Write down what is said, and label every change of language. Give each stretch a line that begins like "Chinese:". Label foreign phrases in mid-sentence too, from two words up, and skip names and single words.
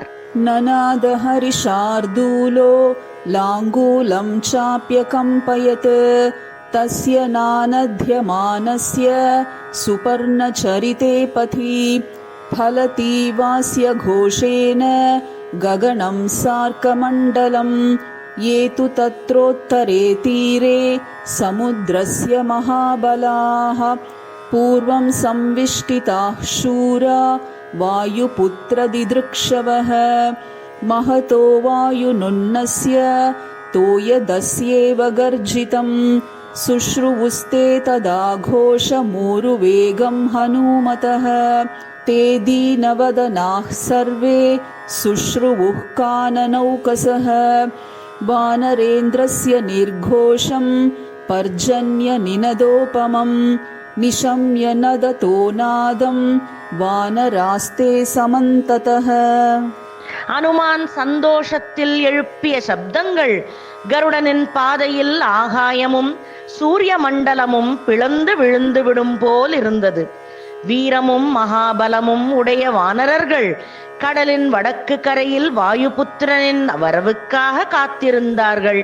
Sanskrit: ननाद हरिशार्दूलो लाङ्गूलं चाप्यकम्पयत् तस्य नानद्यमानस्य सुपर्णचरिते पथि फलति वास्य घोषेण गगनं सार्कमण्डलम् ये तु तत्रोत्तरे तीरे समुद्रस्य महाबलाः पूर्वं संविष्टिताः शूरा वायुपुत्रदिदृक्षवः महतो वायुनुन्नस्य तोयदस्येव गर्जितं शुश्रुवुस्ते तदा घोषमूरुवेगं हनूमतः ते दीनवदनाः सर्वे शुश्रुवुः काननौकसः वानरेन्द्रस्य निर्घोषं पर्जन्यनिनदोपमं निशम्य नदतो नादं वानरास्ते समन्ततः.
Tamil: அனுமான் சந்தோஷத்தில் எழுப்பிய சப்தங்கள் கருடனின் பாதையில் ஆகாயமும் சூரிய மண்டலமும் பிளந்து விழுந்து விடும் போல் இருந்தது. வீரமும் மகாபலமும் உடைய வானரர்கள் கடலின் வடக்கு கரையில் வாயுபுத்திரனின் வரவுக்காக காத்திருந்தார்கள்.